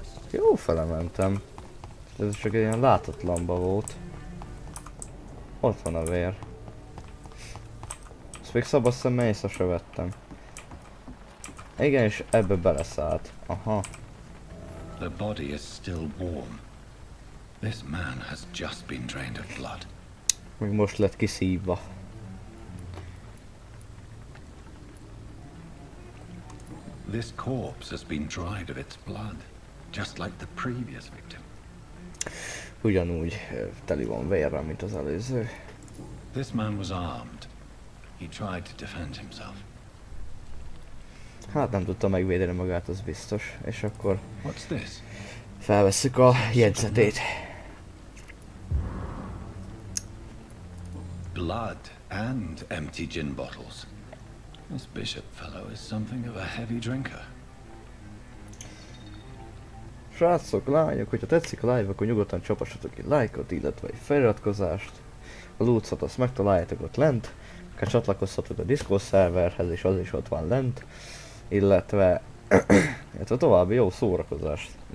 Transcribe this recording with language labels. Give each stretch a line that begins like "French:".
Hungarian: Jó fele mentem. Ez csak egy ilyen látatlanba volt. Ott van a vér. Ezt még szabad szemmel észre se vettem. Igen, és ebbe beleszállt. Aha.
English: The body is still warm. This man has just been drained of blood.
Hungarian: Még most lett kiszívva.
English: This corpse has been dried of its blood, just like the previous victim.
Hungarian: Ugyanúgy teli van vérrel, mint az előző.
English: This man was armed. He tried to defend himself.
Hungarian: Hát nem tudta megvédeni magát, az biztos. És akkor
English: What's this?
Hungarian: felvesszük a jegyzetét.
English: Blood and empty gin bottles. This bishop fellow is something of a heavy drinker.
Hungarian: Srácok, lányok, hogyha tetszik a live, akkor nyugodtan csapassatok ki lájkot, illetve egy feliratkozást. A lootszat azt megtaláljátok ott lent. Akár csatlakozhatok a Discord szerverhez, és az is ott van lent. Illetve további jó szórakozást.